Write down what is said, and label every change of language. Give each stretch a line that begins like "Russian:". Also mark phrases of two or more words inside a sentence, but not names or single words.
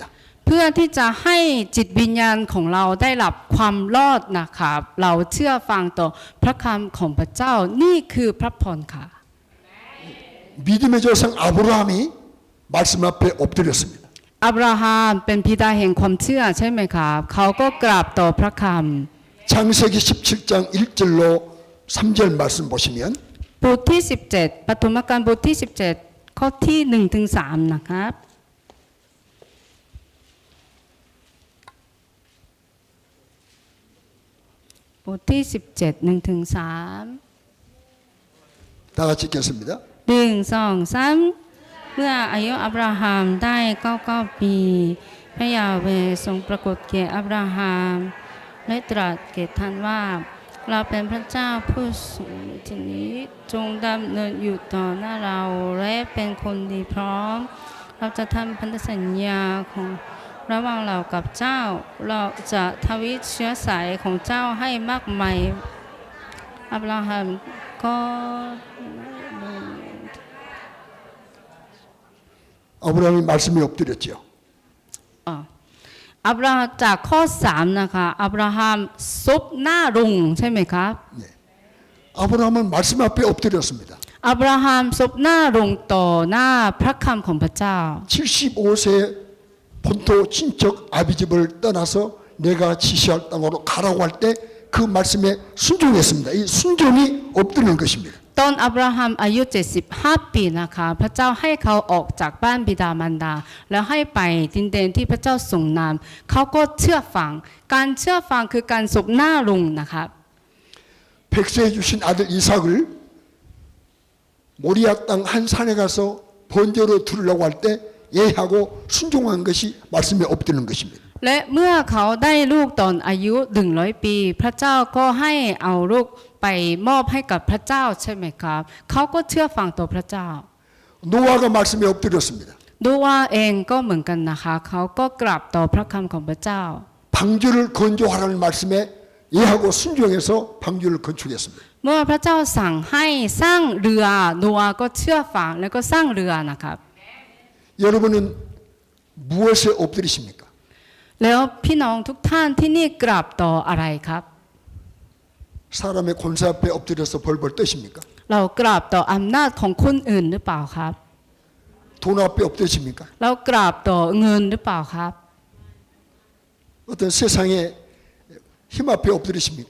Thai: เพื่อที่จะให้จิตวิญญาณของเราได้รับความรอดนะครับเราเชื่อฟังต่อพระคำของพระเจ้านี่คือพระพรค่ะ
Korean: 믿음의 조상 아브라함이 말씀 앞에 엎드렸습니다.
Thai: อับราฮัมเป็นบิดาแห่งความเชื่อใช่ไหมครับเขาก็กราบต่อพระค
Korean: 창세기 17장 1절로 3절 말씀 보시면
Thai: ำบทที่17ปฐมกาลบทที่17ข้อที่1ถึง3นะครับบทที่17 1ถึง3
Korean: 다 같이 읽겠습니다.
Thai: 1 2 3เมื่ออายุอับราฮัมได้99ปีพระยาเวห์ทรงปรากฏแก่อับราฮัมและตรัสแก่ท่านว่าเราเป็นพระเจ้าผู้สูงทีนี้จงดำเนินอยู่ต่อหน้าเราและเป็นคนดีพร้อมเราจะทำพันธสัญญาของระหว่างเรากับเจ้าเราจะทวีเชื้อสายของเจ้าให้มากมายอับราฮัมก็
Korean: 아브라함이 말씀에 엎드렸죠.
Thai: อับราฮัมจากข้อ3นะคะอับราฮัมซุบหน้าลงใช่ไหมครับ
Korean: 네. 아브라함은 말씀 앞에 엎드렸습니다.
Thai: อับราฮัมซุบหน้าลงต่อหน้าพระคำของพระเจ้า
Korean: 75세 본토 친척 아비집을 떠나서 내가 지시할 땅으로 가라고 할 때 그 말씀에 순종했습니다. 이 순종이 엎드리는 것입니다.
Thai: ตอนอับราฮัมอายุ75ปีนะคะพระเจ้าให้เขาออกจากบ้านบิดามารดาแล้วให้ไปดินแดนที่พระเจ้าทรงนำเขาก็เชื่อฟังการเชื่อฟังคือการซุบหน้าลงนะครับ
Korean: 백세해 주신 아들 이삭을 모리아 땅 한 산에 가서 번제로 드리려고 할 때 예하고 순종한 것이 말씀에 엎드리는 것입니다.
Thai: และเมื่อเขาได้ลูกตอนอายุ100ปีพระเจ้าก็ให้เอาลูกไปมอบให้กับพระเจ้าใช่ไหมครับเขาก็เชื่อฟังต่อพระเจ้า
Korean: 노아가 말씀에 엎드렸습니다.
Thai: ดูว่าเองก็เหมือนกันนะคะเขาก็กราบต่อพระคำของพระเจ้า
Korean: 방주를 건조하라는 말씀에 예하고 순종해서 방주를 건축했습니다.
Thai: เมื่อพระเจ้าสั่งให้สร้างเรือโนอาห์ก็เชื่อฟังแล้วก็สร้างเรือนะครับ
Korean: 여러분은 무엇에 엎드리십니까?
Thai: แล้วพี่น้องทุกท่านที่นี่กราบต่ออะไรครับ
Korean: 사람의 권세 앞에 엎드려서 벌벌 떠십니까?
Thai: เรากราบต่ออำนาจของคนอื่นหรือเปล่าครับ
Korean: 돈 앞에 엎드리십니까?
Thai: เรากราบต่อเงินหรือเปล่าครับ
Korean: 어떤 세상의 힘 앞에 엎드리십니까?